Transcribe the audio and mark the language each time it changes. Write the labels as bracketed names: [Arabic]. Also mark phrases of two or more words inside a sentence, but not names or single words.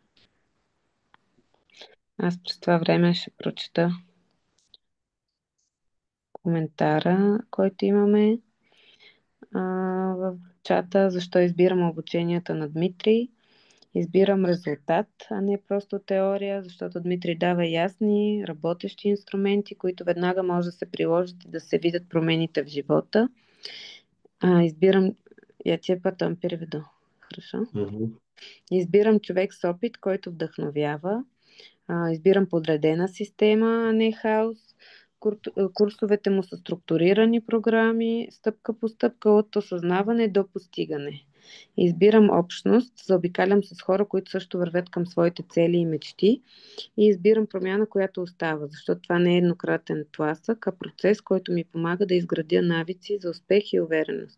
[Bulgarian] Аз през това време ще прочета коментара, който имаме в чата, защо избирам обученията на Дмитрий. Избирам резултат, а не просто теория, защото Дмитрий дава ясни, работещи инструменти, които веднага може да се приложат и да се видят промените в живота. [Russian] Избирам... Я ти пътам переведу. Хорошо. Мгм. [Bulgarian] Избирам човек с опит, който вдъхновява. Избирам подредена система, а не хаос. Курсовете му са структурирани програми, стъпка по стъпка от осъзнаване до постигане. Избирам общност, заобикалям с хора, които също вървят към своите цели и мечти, и избирам промяна, която остава, защото това не е еднократен тласък, а процес, който ми помага да изградя навици за успех и увереност.